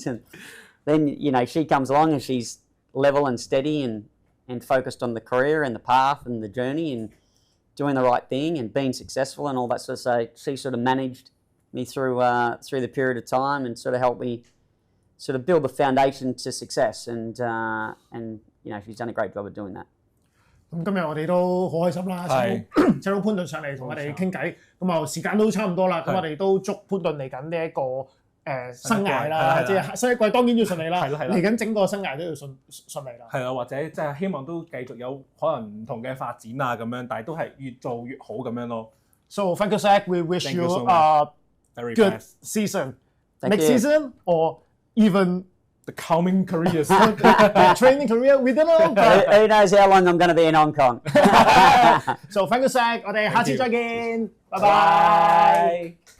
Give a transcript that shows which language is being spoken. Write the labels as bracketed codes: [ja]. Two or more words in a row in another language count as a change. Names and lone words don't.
[en] And then, you know, she comes along and she's level and steady and focused on the career and the path and the journey and doing the right thing and being successful and all that sort of stuff. So she sort of managed me through the period of time and sort of helped me sort of build the foundation to success. And you know, she's done a great job of doing that. [yue] 咁今日我哋都好開心啦，請到潘頓上嚟同我哋傾偈，咁啊時間都差唔多啦，咁我哋都祝潘頓嚟緊呢一個生涯啦，即係新一季當然要順利啦，嚟緊整個生涯都要順利啦。係啊，或者即係希望都繼續有可能唔同嘅發展啊咁樣，但係都係越做越好咁樣咯。 [en] So thank you, Zach. We wish you a good season. Next season or even the coming careers. The training career, we don't know. Who knows how long I'm going to be in Hong Kong. So thank you, Zach. [yue] 我哋下次再見，拜拜。